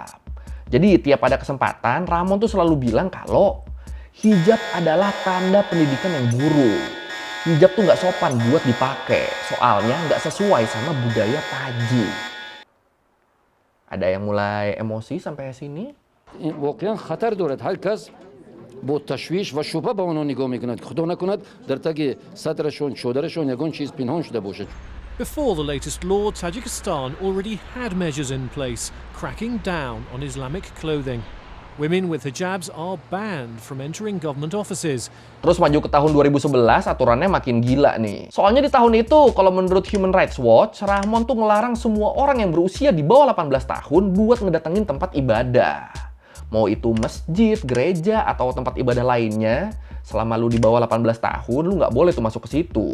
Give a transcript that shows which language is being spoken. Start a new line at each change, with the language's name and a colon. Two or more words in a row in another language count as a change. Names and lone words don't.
Indonesian: Jadi tiap ada kesempatan, Rahmon tuh selalu bilang kalau hijab adalah tanda pendidikan yang buruk. Hijab tuh nggak sopan buat dipakai, soalnya nggak sesuai sama budaya Tajik. Ada yang mulai emosi sampai sini?
Persian: واقعا خطر دارد هر کس با تشویش و شبهه به آنها نگاه میکند که خدا نکند در تگ صدرشون شودرشون یگان چیز پنهان شده باشد.
English: Before the latest law, Tajikistan already had measures in place cracking down on Islamic clothing. Women with hijabs are banned from entering government offices.
Indonesian: Terus maju ke tahun 2011, aturannya makin gila nih. Soalnya di tahun itu, kalau menurut Human Rights Watch, Rahmon tuh ngelarang semua orang yang berusia di bawah 18 tahun buat ngedatengin tempat ibadah. Mau itu masjid, gereja, atau tempat ibadah lainnya, selama lu di bawah 18 tahun, lu nggak boleh tuh masuk ke situ.